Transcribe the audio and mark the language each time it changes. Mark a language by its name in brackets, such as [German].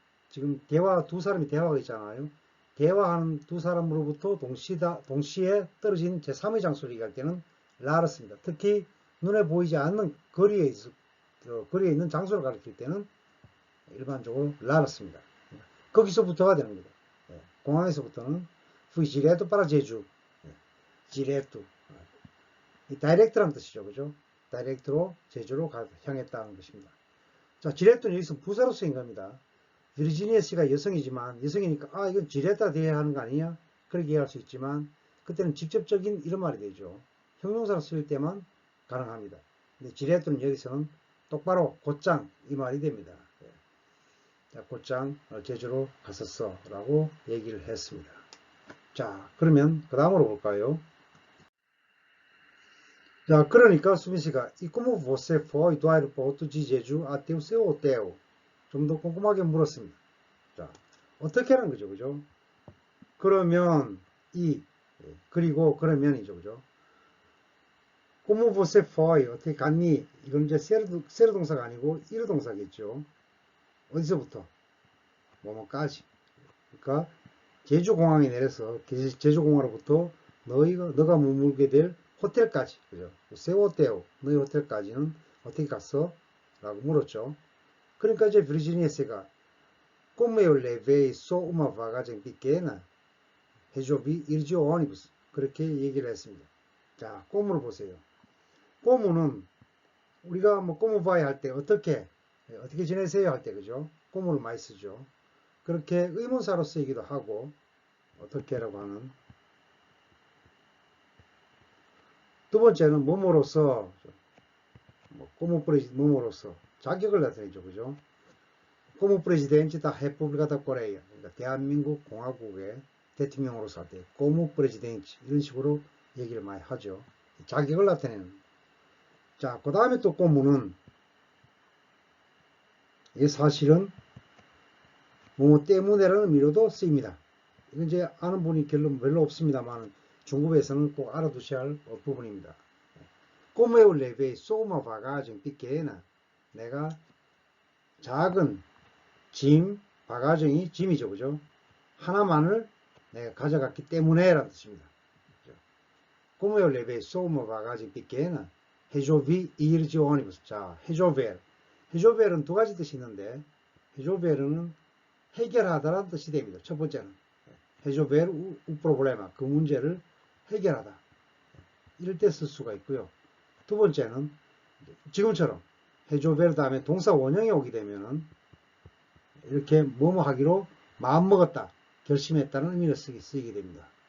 [Korean] 지금 두 사람이 대화가 있잖아요. 대화하는 두 사람으로부터 동시에 떨어진 제3의 장소를 얘기할 때는 라를 씁니다. 특히 눈에 보이지 않는 거리에 있는 장소를 가리킬 때는 일반적으로 라를 씁니다. 거기서부터가 되는 거죠. [Portuguese] 공항에서부터는 fui direto para 제주. direto. [Korean] 이 다이렉트라는 뜻이죠. 그죠? 다이렉트로 제주로 향했다는 것입니다. 자, diretto는 여기서 부사로 쓰인 겁니다. 비르지니아 씨가 여성이지만, 여성이니까, 이건 지레타 돼야 하는 거 아니냐? 그렇게 이해할 수 있지만, 그때는 직접적인 이런 말이 되죠. 형용사를 쓸 때만 가능합니다. 근데 지레토는 여기서는 똑바로 곧장 이 말이 됩니다. 자, 곧장 제주로 갔었어 라고 얘기를 했습니다. 자, 그러면 그 다음으로 볼까요? 자, 그러니까 수빈 씨가 [Portuguese] E como você foi do aeroporto de Jeju até o seu hotel? [Korean] 좀 더 꼼꼼하게 물었습니다. 자, 어떻게 하는 거죠, 그죠? 그러면 그리고 그러면이죠, 그죠? [Portuguese] Como você foi? [Korean] 어떻게 갔니? 이건 이제 세르 동사가 아니고 이르 동사겠죠. 어디서부터? 뭐뭐까지. 그러니까 제주공항에 내려서 제주공항으로부터 너가 머물게 될 호텔까지, 그죠? 세워떼오, 너희 호텔까지는 어떻게 갔어? 라고 물었죠. 그러니까 이제 비르지니아스가 [Portuguese] Como eu levei só uma bagagem pequena, resolvi ir de ônibus. [Korean] 그렇게 얘기를 했습니다. 자, 꼬무를 보세요. 꼬무는 우리가 뭐 꼬무 바이 할 때 어떻게 지내세요 할 때, 그죠? 꼬무를 많이 쓰죠. 그렇게 의문사로 쓰이기도 하고, 어떻게라고 하는. 두 번째는 뭐뭐로서, 꼬무 프레지 뭐뭐로서 자격을 나타내죠, 그죠? 꼬무 프레지덴치 다 헤프블리카 다 코레이아, 그러니까 대한민국 공화국의 대통령으로서 할 때 꼬무 프레지덴치 이런 식으로 얘기를 많이 하죠. 자격을 나타내는. 자, 그 다음에 또 꼬무는 이게 사실은 뭐뭐 때문에라는 의미로도 쓰입니다. 이건 이제 아는 분이 별로 없습니다만 중국에서는 꼭 알아두셔야 할 부분입니다. [Portuguese] Como eu levei só uma bagagem pequena, [Korean] 내가 작은 짐, 바가정이 짐이죠, 그죠? 하나만을 내가 가져갔기 때문에 라는 뜻입니다. [Portuguese] Como eu levei só uma bagagem pequena, resolvi ir de ônibus. [Korean] 자, resolver. resolver은 두 가지 뜻이 있는데, resolver는 해결하다라는 뜻이 됩니다. 첫 번째는 [Portuguese] resolver o problema. [Korean] 그 문제를 해결하다. 이럴 때 쓸 수가 있고요. 두 번째는 지금처럼 resolver 다음에 동사 원형이 오게 되면은 이렇게 뭐뭐 하기로 마음먹었다, 결심했다는 의미로 쓰이게 됩니다.